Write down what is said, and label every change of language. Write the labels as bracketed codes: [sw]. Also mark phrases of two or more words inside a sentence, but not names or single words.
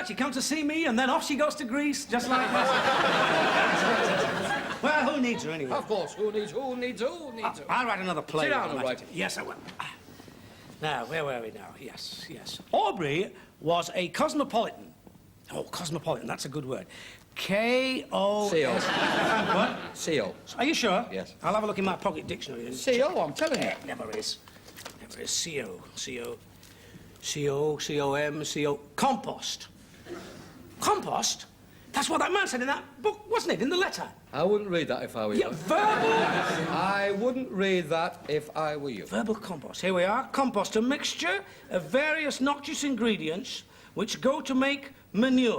[en] She comes to see me, and then off she goes to Greece, just like that. Well, who needs her anyway? Of course. Who needs her? I'll write another play. Sit down while and I'm write at it. Yes, I will. Now, where were we now? Yes. Aubrey was a cosmopolitan. Oh, cosmopolitan, that's a good word. K-O... C-O. What? C-O. Are you sure? Yes. I'll have a look in my pocket dictionary. C-O, I'm telling you. Never is. Never is. C-O. C-O. C-O. C-O-M. C-O. Compost. Compost? That's what that man said in that book, wasn't it? In the letter. I wouldn't read that if I were you. Yeah, verbal... I wouldn't read that if I were you. Verbal compost. Here we are. Compost, a mixture of various noxious ingredients which go to make manure.